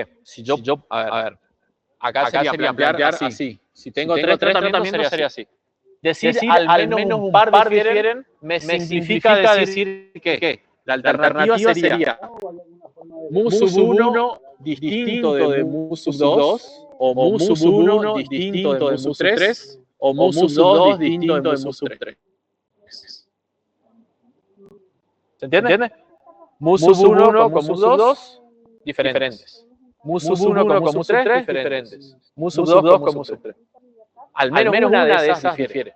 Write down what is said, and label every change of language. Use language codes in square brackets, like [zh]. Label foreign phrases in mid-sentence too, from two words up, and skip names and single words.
[es] Si yo a ver, acá sería plantear así. Si tengo tres tratamientos sería así. Decir al menos un par difieren me significa decir que la alternativa sería mu sub 1 distinto de mu sub 2, o mu sub 1 distinto de mu sub 3, o mu sub 2 distinto de mu sub 3. ¿Se entiende? Mu sub 1 con mu sub 2, diferentes. Mu sub 1 con mu sub 3, diferentes. Mu sub 2 con mu sub 3. Al menos una de esas difiere.